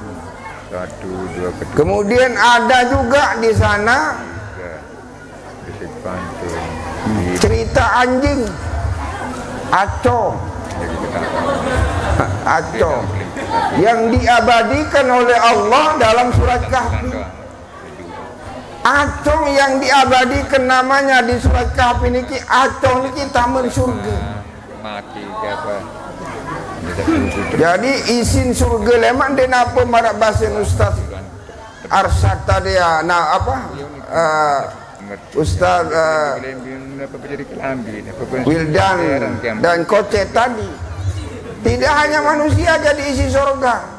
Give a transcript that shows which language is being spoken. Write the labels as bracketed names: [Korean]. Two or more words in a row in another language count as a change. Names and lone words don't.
[Indonesian] Kemudian ada juga di sana cerita anjing Acong. Acong yang diabadikan oleh Allah dalam surat Kahfi. Acong yang diabadikan namanya di surat Kahfi niki, Acong niki taman surga. [Sasak] Jadi isin surga lemak den apa marak bahasa Ustaz Arsyad tadi ya. [Indonesian] Nah apa Ustaz Wildan dan Koce tadi, tidak hanya manusia jadi isi surga.